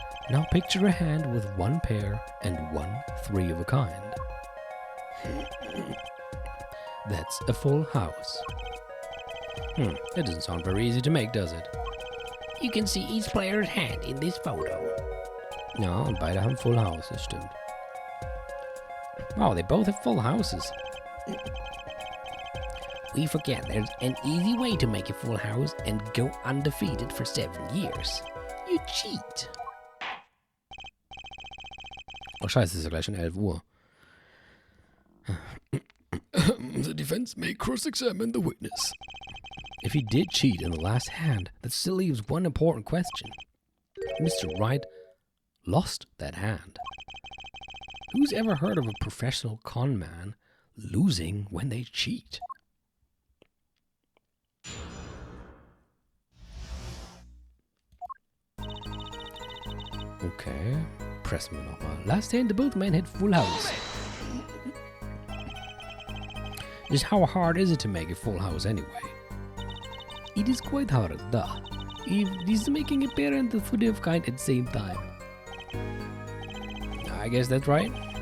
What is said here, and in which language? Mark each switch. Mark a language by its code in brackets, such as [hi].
[en] Now picture a hand with 1 pair and 1 3 of a kind. That's a full house. That doesn't sound very easy to make, does it? You can see each player's hand in this photo. [de] Ja, und beide haben Full Houses, stimmt. [en] Wow, they both have full houses. We forget there's an easy way to make a full house and go undefeated for 7 years. You cheat. [de] Oh scheiße, es ist ja gleich schon 11 Uhr. [en] The defense may cross-examine the witness. If he did cheat in the last hand, that still leaves one important question. Mr. Wright lost that hand. Who's ever heard of a professional con man losing when they cheat? [de] Okay, pressen wir nochmal. [en] Last hand, both men had full house. Just how hard is it to make a full house anyway? It is quite hard, if it is making a pair and the 3 of kind at the same time. I guess that's right.